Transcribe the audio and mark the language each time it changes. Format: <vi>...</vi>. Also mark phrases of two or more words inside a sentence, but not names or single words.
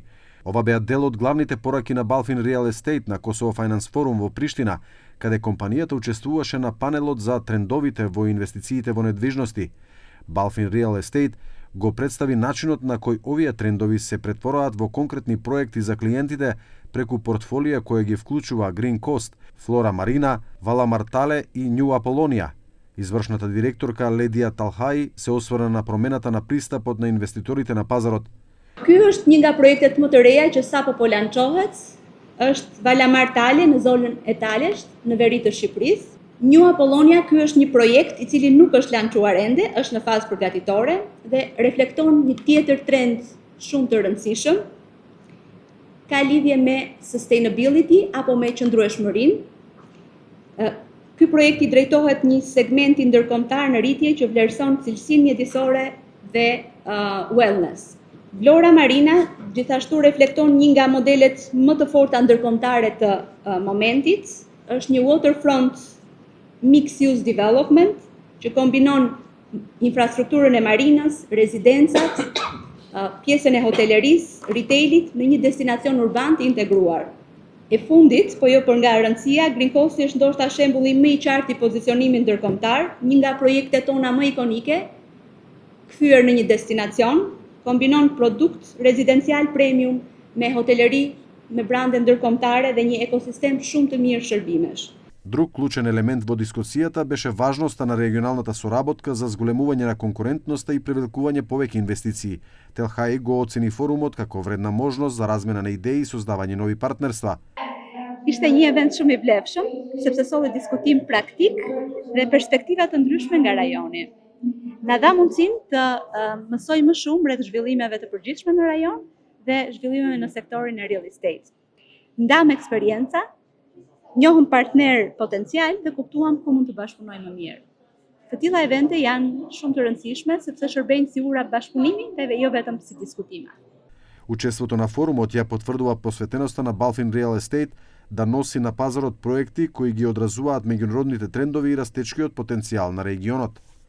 <mk>Ова беа дел од главните пораки на Balfin Real Estate на Kosovo Finance Forum во Приштина, каде компанијата учествуваше на панелот за трендовите во инвестициите во недвижности. Balfin Real Estate го представи начинот на кој овие трендови се претвораат во конкретни проекти за клиентите преку портфолија која ги вклучува Green Coast, Flora Marina, Vala Martale и New Apollonia. Извршната директорка Ледија Талхаи се осврна на промената на пристапот на инвеститорите на пазарот.</mk> <sq>Ky është një nga projektet më të reja që sapo po lançohet, është Vala Martale në zonën e Talesht, në veri të Shqipërisë. New Apollonia, ky është një projekt i cili nuk është lançuar ende, është në fazë përgatitore dhe reflekton një tjetër trend shumë të rëndësishëm. Ka lidhje me sustainability apo me qëndrueshmërinë. Ky projekt i drejtohet një segmenti ndërkombëtar në rritje që vlerëson cilësinë mjedisore dhe wellness. Flora Marina gjithashtu reflekton një nga modelet më të forta ndërkombëtare të momentit. Është një</sq> <en>waterfront mixed-use development</en> <sq>që kombinon infrastrukturën e marinës, rezidencat, pjesën e hotelerisë, retailit në një destinacion urban të integruar. E fundit, po jo për nga rëndësia, Green Coast është ndoshta shembulli më i qartë i pozicionimit ndërkombëtar, një nga projektet tona më ikonike, kthyer në një destinacion, kombinon produkt rezidencial premium me hoteleri, me brande ndërkombëtare dhe një ekosistem shumë të mirë shërbimesh.</sq> <mk>Друг клучен елемент во дискусијата беше важноста на регионалната соработка за зголемување на конкурентноста и привлекување повеќе инвестиции. Телхаи го оцени форумот како вредна можност за размена на идеи и создавање нови партнерства.</mk> <sq>Ishte një event shumë i vlefshëm, sepse solli diskutim praktik dhe perspektiva të ndryshme nga rajoni. Na dha mundësinë të mësoj më shumë rreth zhvillimeve të përgjithshme në rajon dhe zhvillimeve në sektorin e</sq> <en>real estate.</en> <sq>Ndam eksperienca, njohëm partner potencial dhe kuptuam ku mund të bashkëpunojmë më mirë. Të tilla evente janë shumë të rëndësishme sepse shërbejnë si ura bashkëpunimi dhe jo vetëm si diskutime.</sq> <mk>Учеството на форумот ја потврдува посветеноста на Balfin Real Estate да носи на пазарот проекти кои ги одразуваат меѓународните трендови и растечкиот потенцијал на регионот.</mk>